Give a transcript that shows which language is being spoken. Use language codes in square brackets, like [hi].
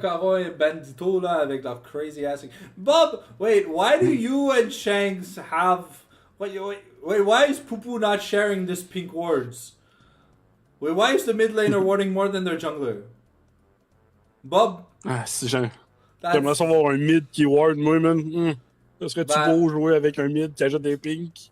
[fr] Caro et Bandito là avec leur [en] crazy ass. Bob, wait, why do you and Shanks have? Wait, why is Pupu not sharing this pink wards? Wait, why is the mid laner warding more than their jungler? Bob. [fr] Ah, c'est genre. J'aimerais ça avoir un mid qui ward, moi, man. Ça serait-tu beau jouer avec un mid qui ajoute des pinks?